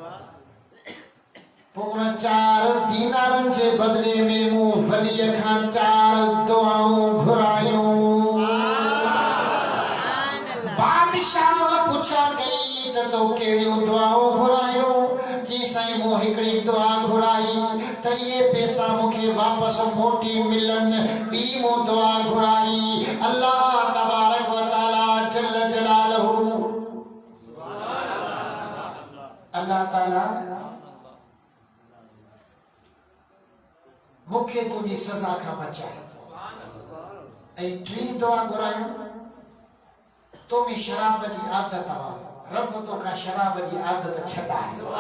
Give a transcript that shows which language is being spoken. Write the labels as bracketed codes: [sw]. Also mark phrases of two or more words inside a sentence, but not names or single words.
[sd] पोइ उन 4 दीनारनि जे बदिले में मूं वलीअ खां 4 दुआऊं घुरायूं बादशाह पुछा कई त तो कहिड़ियूं दुआऊं घुरायूं जी साईं मूं हिकिड़ी दुआ घुराई त इहे पैसा मूंखे वापसि मोटी मिलनि ॿी मूं दुआ घुराई [ar] الله تبارك وتعالى جل جلاله [sd] अल्लाह ताला मूंखे तुंहिंजी सज़ा खां बचाए ऐं 3 दुआ घुरायूं तो में शराब जी आदत आहे रब तोखां शराब जी आदत छॾाए